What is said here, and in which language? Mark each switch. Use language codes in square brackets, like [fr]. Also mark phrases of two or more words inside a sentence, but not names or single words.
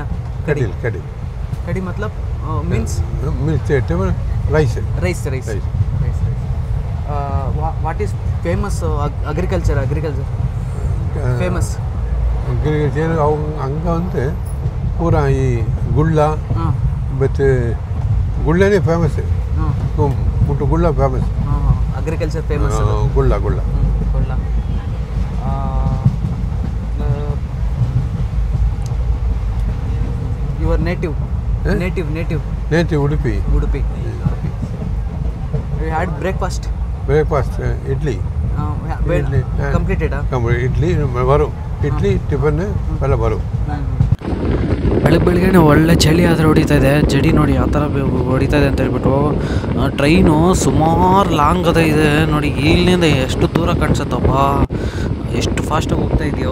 [kn] ಕಡಿ मतलब means [en] rice what is famous agriculture famous [kn] agriculture [ta] அங்க வந்து பூரா [kn] ಈ ಗುಳ್ಳ ಮತ್ತು ಗುಳ್ಳನೇ ಫೇಮಸ್ ಮುಟ್ಟು ಗುಳ್ಳ ಫೇಮಸ್ [en] agriculture famous [kn] ಗುಳ್ಳ [en] your native [kn] ಉಡುಪಿ [en] you had breakfast [kn] ಇಡ್ಲಿ [en] completed [kn] ಇಡ್ಲಿ ಬರು ಇಡ್ಲಿ ಟಿಫನ್ ಎಲ್ಲ ಬರು ಬೆಳಗ್ಗೆನೇ ಒಳ್ಳೆ ಚಳಿ ಆದರೆ ಹೊಡಿತಾ ಇದೆ ಜಡಿ ನೋಡಿ ಯಾವ ಥರ ಹೊಡಿತಾ ಇದೆ ಅಂತ ಹೇಳ್ಬಿಟ್ಟು ಟ್ರೈನು ಸುಮಾರು ಲಾಂಗ್ ಅದ ಇದೆ ನೋಡಿ ಇಲ್ಲಿಂದ ಎಷ್ಟು ದೂರ ಕಾಣಿಸುತ್ತಪ್ಪ ಎಷ್ಟು ಫಾಸ್ಟಾಗಿ ಹೋಗ್ತಾ ಇದೆಯೋ